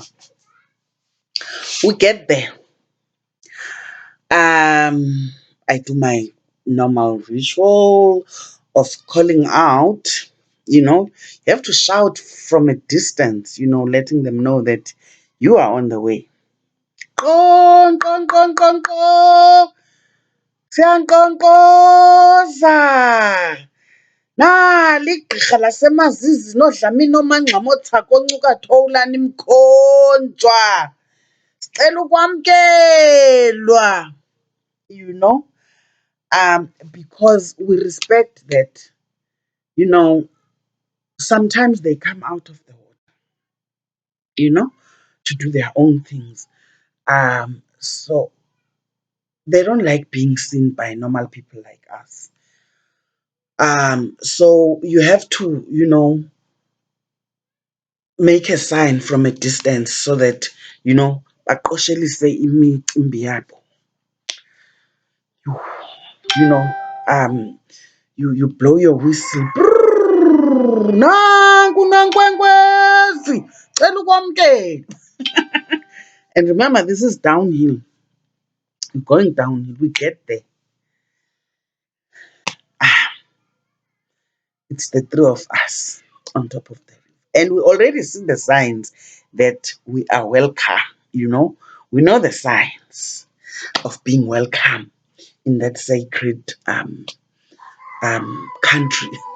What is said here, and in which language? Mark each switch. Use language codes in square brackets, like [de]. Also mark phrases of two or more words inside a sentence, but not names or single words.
[en] We get there. I do my normal ritual of calling out. You have to shout from a distance, letting them know that you are on the way. Qon, qon, qon, qon, qon. [xh] Siyankqonkqoza. Nali igqirha lasemazizi nodlamini omangxamo othako oncuka thowulani mkhonjwa. Sicela ukwamkelwa. [en] Because we respect that, sometimes they come out of the water, to do their own things. So they don't like being seen by normal people like us. So you have to, make a sign from a distance so that, [xh] baqoshelise imicimbi yabo. [en] You know, you blow your whistle. [xh] Brrr, nanku nankwenkwezi, cela ukwamkela. [en] And remember, this is downhill. We're going downhill. We get there. It's the three of us on top of the river. And we already see the signs that we are welcome, We know the signs of being welcome in that sacred country.